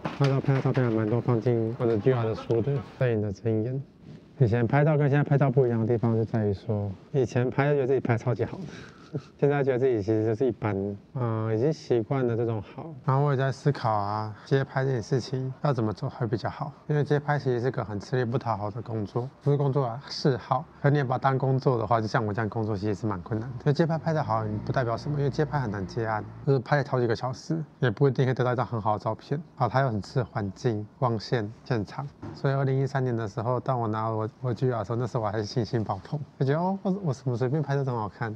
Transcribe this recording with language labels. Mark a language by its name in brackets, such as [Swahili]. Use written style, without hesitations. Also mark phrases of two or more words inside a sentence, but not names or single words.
[Chinese] 那時候拍的照片還蠻多，放進我的 GR 的書的攝影的經驗。以前拍照跟現在拍照不一樣的地方就在於說，以前拍就覺得自己拍超級好的。現在覺得自己其實就是一般，已經習慣了這種好。然後我也在思考啊，街拍這件事情要怎麼做會比較好？因為街拍其實是個很吃力不討好的工作，不是工作啊，嗜好。可你也把它當工作的話，就像我這樣工作其實是蠻困難的。所以街拍拍得好，不代表什麼，因為街拍很難接案，就是拍了好幾個小時，也不一定可以得到一張很好的照片。它又很吃環境、光線、現場。所以2013年的時候，當我拿我GR的時候，那時候我還是信心爆棚，就覺得我什麼隨便拍都很好看。